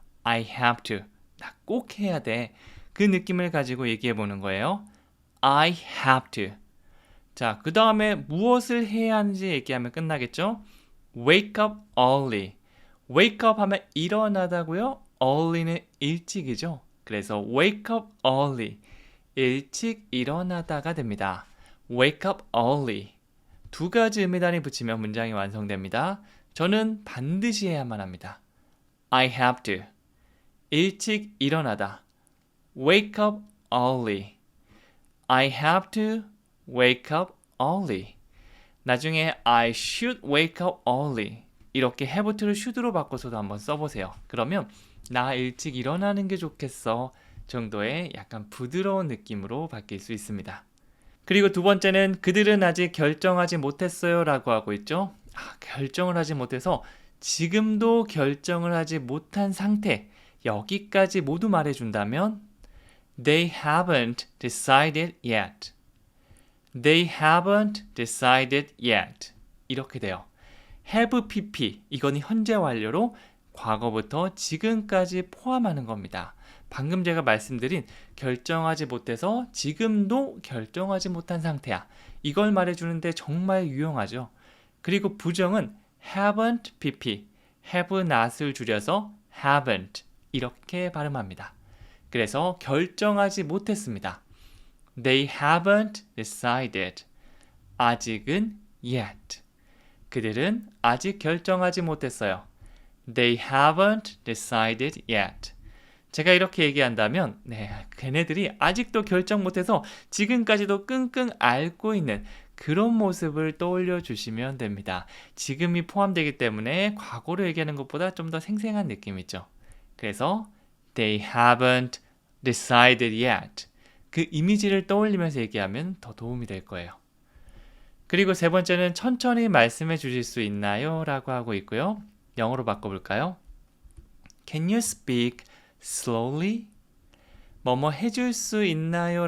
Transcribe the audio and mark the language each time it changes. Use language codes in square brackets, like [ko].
[en] I have to. 나 꼭 해야 돼. [ko] 그 느낌을 가지고 얘기해 보는 거예요. [en] I have to. [ko] 자, 그 다음에 무엇을 해야 하는지 얘기하면 끝나겠죠? [en] Wake up early. [ko] Wake up 하면 일어나다고요? early는 일찍이죠. [en] 그래서 wake up early. [ko] 일찍 일어나다가 됩니다. [en] Wake up early. [ko] 두 가지 의미단위 붙이면 문장이 완성됩니다. 저는 반드시 해야만 합니다. [en] I have to. 일찍 일어나다. Wake up early. I have to wake up early. 나중에 I should wake up early. [ko] 이렇게 have to를 should로 바꿔서도 한번 써보세요. 그러면 나 일찍 일어나는 게 좋겠어 정도의 약간 부드러운 느낌으로 바뀔 수 있습니다. 그리고 두 번째는 그들은 아직 결정하지 못했어요 라고 하고 있죠. 결정을 하지 못해서 지금도 결정을 하지 못한 상태, 여기까지 모두 말해준다면 They haven't decided yet. [en] They haven't decided yet. [ko] 이렇게 돼요. have pp, 이건 현재 완료로 과거부터 지금까지 포함하는 겁니다. 방금 제가 말씀드린 결정하지 못해서 지금도 결정하지 못한 상태야. 이걸 말해주는데 정말 유용하죠. 그리고 부정은 haven't pp, have not을 줄여서 haven't 이렇게 발음합니다. 그래서 결정하지 못했습니다. [en] They haven't decided. 아직은 yet. [ko] 그들은 아직 결정하지 못했어요. [en] They haven't decided yet. [ko] 제가 이렇게 얘기한다면 걔네들이 아직도 결정 못해서 지금까지도 끙끙 앓고 있는 그런 모습을 떠올려 주시면 됩니다. 지금이 포함되기 때문에 과거로 얘기하는 것보다 좀 더 생생한 느낌이죠. [en] 그래서 They haven't decided yet. [ko] 그 이미지를 떠올리면서 얘기하면 더 도움이 될 거예요. 그리고 세 번째는 천천히 말씀해 주실 수 있나요? 라고 하고 있고요. 영어로 바꿔볼까요? Can you speak slowly? 뭐뭐 해줄 수 있나요?